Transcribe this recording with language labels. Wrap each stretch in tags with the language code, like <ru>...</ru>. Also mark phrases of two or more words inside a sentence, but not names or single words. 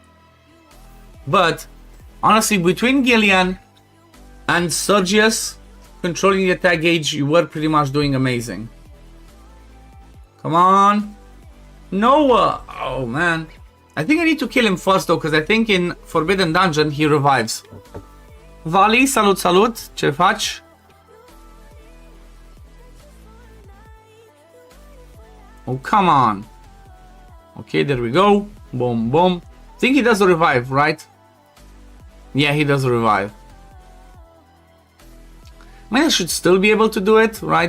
<en>But honestly, between Gillian and Sergius controlling the attack gauge, you were pretty much doing amazing. Come on. Noah! Oh man. I think I need to kill him first though, because I think in Forbidden Dungeon he revives.</en> <ro>Vali, salut, salut. Ce faci?</ro> <en>Oh, come on. Okay, there we go. Boom, boom. I think he does revive, right? Yeah, he does revive. I mean, I should still be able to do it, right?</en>